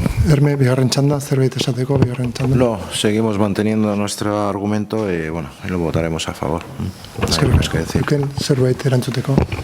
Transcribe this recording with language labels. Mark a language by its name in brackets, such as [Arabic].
[Basque] Herme, bigarren txanda, zerbait esateko, bigarren txanda. [Spanish] No, seguimos manteniendo nuestro argumento y lo votaremos a favor. [Basque] Eskerrik asko, zerbait erantzuteko.